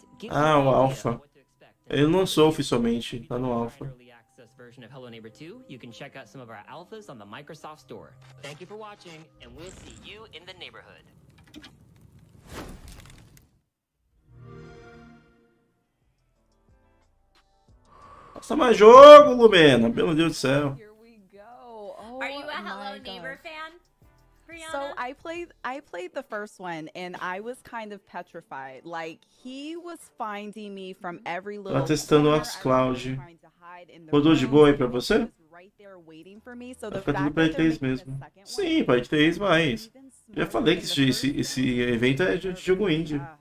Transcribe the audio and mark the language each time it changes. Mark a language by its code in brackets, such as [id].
[pt] Ah, o Alpha. Ele lançou oficialmente, tá no Alpha. [en] Version of Hello Neighbor 2, you can check out some of our alphas on the Microsoft Store. Thank you for watching, and we'll see you in the neighborhood. [pt] Nossa, mais jogo, Lumena, pelo Deus do céu. [en] Are you a Hello Neighbor fan, Brianna? So I played the first one and I was kind of petrified. Like he was finding me from every little. [pt] Tá testando o xCloud. Rodou de boa aí pra você? Vai ficar tudo Play 3 mesmo. Sim, Play 3, mas já falei que esse evento é de jogo indie.